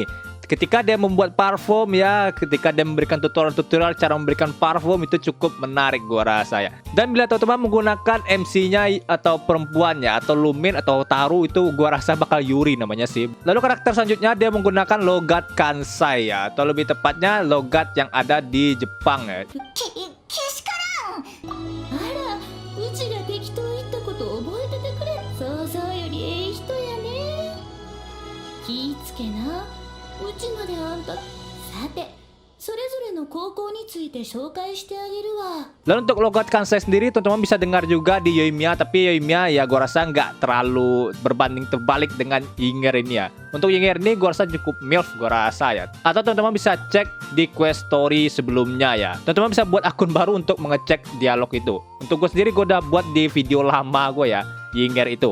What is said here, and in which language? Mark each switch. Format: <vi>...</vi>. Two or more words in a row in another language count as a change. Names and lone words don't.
<id>Ketika dia membuat parfum ya, ketika dia memberikan tutorial-tutorial cara memberikan parfum, itu cukup menarik gua rasa ya. Dan bila teman-teman menggunakan MC-nya atau perempuannya atau Lumin atau Taru, itu gua rasa bakal Yuri namanya sih. Lalu karakter selanjutnya dia menggunakan logat Kansai ya, atau lebih tepatnya logat yang ada di Jepang ya.</id> <ja>うちまであんたさてそれぞれの高校について紹介してあげるわ</ja> <id>Lalu untuk logat Kansai sendiri teman-teman bisa dengar juga di Yoimiya, tapi Yoimiya ya gua rasa nggak terlalu berbanding terbalik dengan Yinger ini ya. Untuk Yinger ini gua rasa cukup MILF gua rasa ya. Atau teman-teman bisa cek di</id> <en>quest story</en> <id>sebelumnya ya. Teman-teman bisa buat akun baru untuk mengecek dialog itu. Untuk gue sendiri gue udah buat di video lama gue ya, Yinger itu.</id>